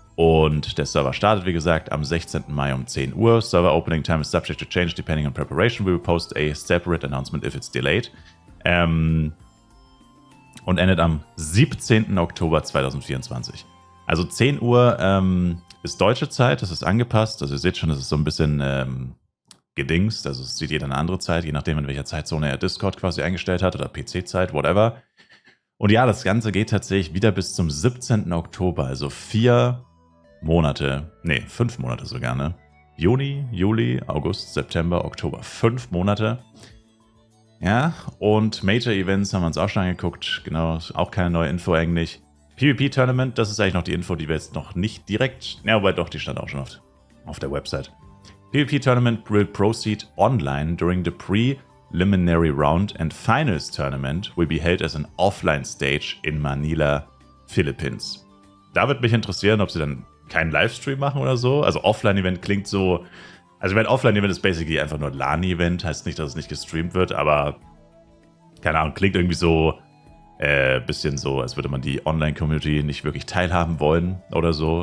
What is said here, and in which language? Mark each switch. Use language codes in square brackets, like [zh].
[de] Und der Server startet, wie gesagt, am 16. Mai um 10 Uhr. [en] Server Opening Time is subject to change depending on preparation. We will post a separate announcement if it's delayed. [de] Und endet am 17. Oktober 2024. Also 10 Uhr ist deutsche Zeit, das ist angepasst. Also ihr seht schon, das ist so ein bisschen gedingst. Also es sieht jeder eine andere Zeit, je nachdem in welcher Zeitzone er Discord quasi eingestellt hat oder PC-Zeit, whatever. Und ja, das Ganze geht tatsächlich wieder bis zum 17. Oktober, also 5 Monate sogar, ne? Juni, Juli, August, September, Oktober. 5 Monate. Ja, und Major Events haben wir uns auch schon angeguckt. Genau, auch keine neue Info eigentlich. PvP-Tournament, das ist eigentlich noch die Info, die wir jetzt noch nicht direkt... Ja, aber doch, die stand auch schon auf der Website. [en] PvP-Tournament will proceed online during the preliminary round and finals tournament will be held as an offline stage in Manila, Philippines. [de] Da würde mich interessieren, ob sie dann keinen Livestream machen oder so. Also Offline-Event klingt so... Also ich meine, Offline-Event ist basically einfach nur ein LAN-Event. Heißt nicht, dass es nicht gestreamt wird, aber... Keine Ahnung, klingt irgendwie so... bisschen so, als würde man die Online-Community nicht wirklich teilhaben wollen oder so.